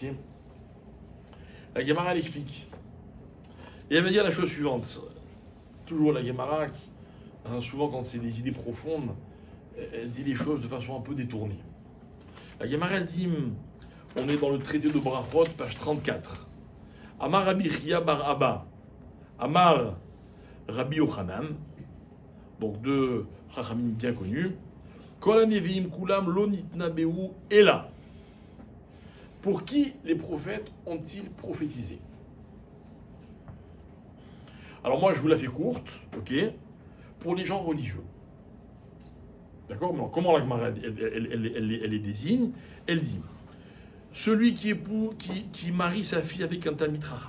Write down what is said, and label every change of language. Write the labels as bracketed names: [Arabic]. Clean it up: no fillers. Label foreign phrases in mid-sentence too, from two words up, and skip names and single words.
[French] La Gemara, elle explique. Et elle va dire la chose suivante. Toujours la Gemara, souvent quand c'est des idées profondes, elle dit les choses de façon un peu détournée. La Gemara, elle dit, on est dans le traité de Brachot, page 34. [Hebrew] אמר רבי חייא בר אבא, אמר רבי יוחנן, [French] donc deux chachamim bien connus, [Hebrew] כל הנביאים כולם לא נתנבאו אלא. [French] Pour qui les prophètes ont-ils prophétisé? Alors moi, je vous la fais courte, ok? Pour les gens religieux. D'accord? Comment la Gemara, elle les désigne? Elle dit, celui qui marie sa fille avec un [Hebrew] תלמיד חכם.